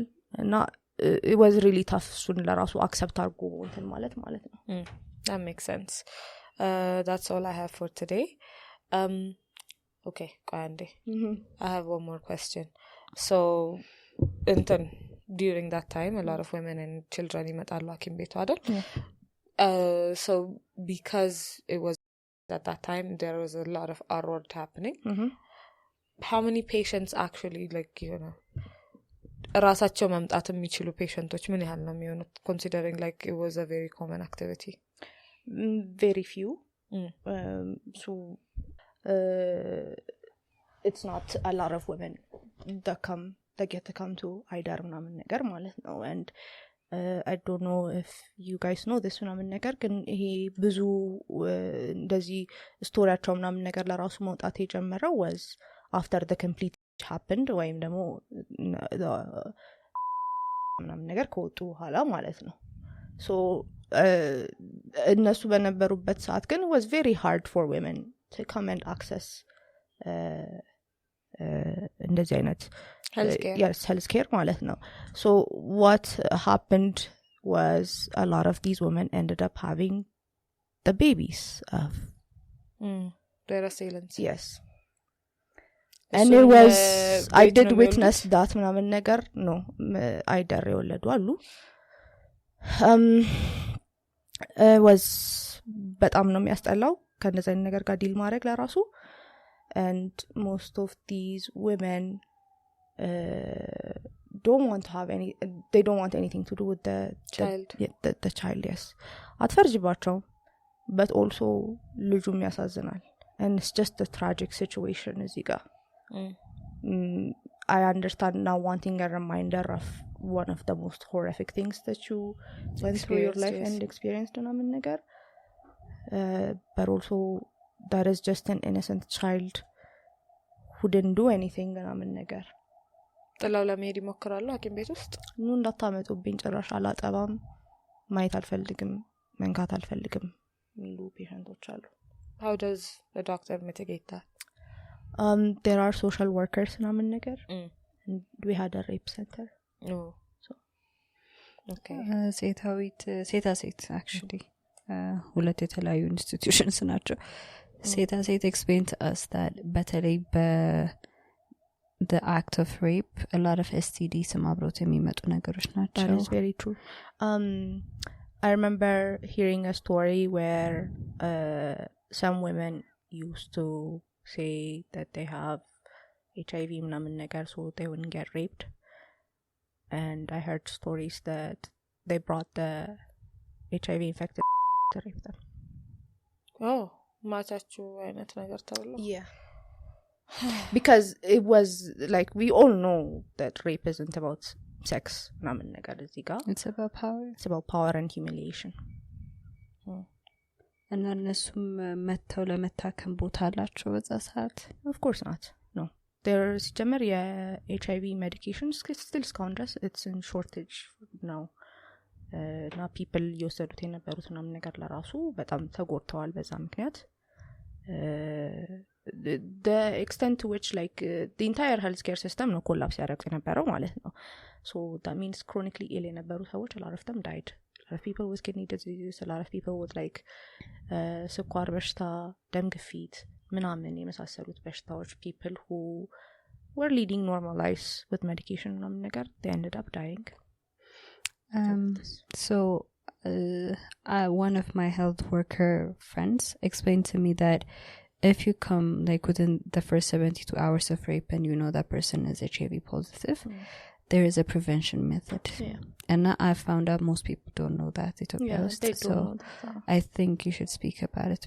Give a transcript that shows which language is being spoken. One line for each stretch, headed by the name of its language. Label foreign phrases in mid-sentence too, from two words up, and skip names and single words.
English: And it was really tough
Amharic: እሱን ለራሱ
English: accept
Amharic: አድርጎ እንትን ማለት ነው.
English: That makes sense. That's all I have for today. Okay, Kwande. I have one more question. So during that time a lot of women and children
Amharic: ይመጣሉ ሐኪም ቤቱ አይደል?
English: So because it was at that time there was a lot of R-word happening. How many patients actually, like, you know,
Amharic: ራሳቸው መምጣት የሚችሉ ፔሸንቶች ምን ያህል ነው የሚሆኑት,
English: considering like it was a very common activity? Very few. So it's not a lot of women that get to come to Ayder
Amharic: ምናምን ነገር ማለት ነው.
English: And I don't know if you guys know this
Amharic: ምናምን ነገር, ግን ይሄ ብዙ እንደዚህ ስቶሪያቸው ምናምን ነገር ለራሱ መውጣት የጀመረው
English: was after the complete happened
Amharic: ወይም ደግሞ ምናምን ነገር ከወጡ በኋላ ማለት ነው.
English: So
Amharic: እነሱ በነበሩበት ሰዓት ግን
English: it was very hard for women to come and access
Amharic: እንደዚህ አይነት
English: healthcare
Amharic: ማለት ነው.
English: So what happened was a lot of these women ended up having the babies of their assailants. Yes. And it was I did witness that
Amharic: ምናምን ነገር ነው አይደር የወለዱ አሉ. was በጣም ነው የሚያስጠላው ከነዚህ አይነት ነገር ጋር ዲል ማድረግ ለራሱ.
English: And most of these women don't want to have they don't want anything to do with the child. Yes, አትፈርጅባቸው, but also
Amharic: ልጁም ያሳዝናል.
English: And it's just a tragic situation
Amharic: እዚህ ጋር.
English: I understand now wanting a reminder of one of the most horrific things that you went through your life and experienced
Amharic: ምናምን ነገር,
English: but also that is just an innocent child who didn't do anything
Amharic: ምናምን ነገር. ጥላው ለመሄድ ይሞክራሉ ሐኪም ቤት ውስጥ ኑ እንዳታመጡብኝ ጭራሽ አላጠባም ማየት አልፈልግም መንካት አልፈልግም የሚሉ ፔሸንቶች አሉ.
English: How does the doctor mitigate that? There are social workers
Amharic: ምናምን ነገር,
English: and we had a rape center. Oh, so okay.
Amharic: ሴት actually ሁለት የተለያዩ ኢንስቲትዩሽንስ ናቸው.
English: ሴት explain to us that በተለይ the act of rape a lot of STDs
Amharic: አብሮት የሚመጡ ነገሮች ናቸው.
English: That is very true. I remember hearing a story where some women used to say that they have HIV
Amharic: ምናምን ነገር,
English: so they wouldn't get raped. And I heard stories that they brought the HIV infected to rape them.
Amharic: Oh, ማቻችሁ አይነት ነገር ተብሎ?
English: Yeah. Because it was like we all know that rape isn't about sex
Amharic: ምናምን ነገር እዚህ ጋር.
English: It's about power. It's about power and humiliation.
Amharic: እና እነሱም መተው ለመታከም ቦታ አላቸው በዛ ሰዓት?
English: Of course not. No.
Amharic: ሲጀመር የኤችአይቪ ሜዲኬሽን ስቲል እስካሁን ድረስ
English: it's in shortage
Amharic: ነው እና ፒፕል እየወሰዱት የነበሩት ምናምን ነገር ለራሱ በጣም ተጎድተዋል በዛ ምክንያት
English: the extent to which like the entire healthcare system ነው ኮላፕስ
Amharic: ያደረግ የነበረው ማለት ነው
English: so that means chronically ill
Amharic: የነበሩ ሰዎች
English: a lot of them died a lot of people with kidney disease a lot of people with like
Amharic: ስኳር በሽታ ደም ግፊት ምናምን የመሳሰሉት በሽታዎች
English: people who were leading normal lives with medication
Amharic: ምናምን ነገር
English: they ended up dying so one of my health worker friends explained to me that if you come like within the first 72 hours of rape and you know that person is HIV positive there is a prevention method and I found out most people don't know that so I think you should speak about it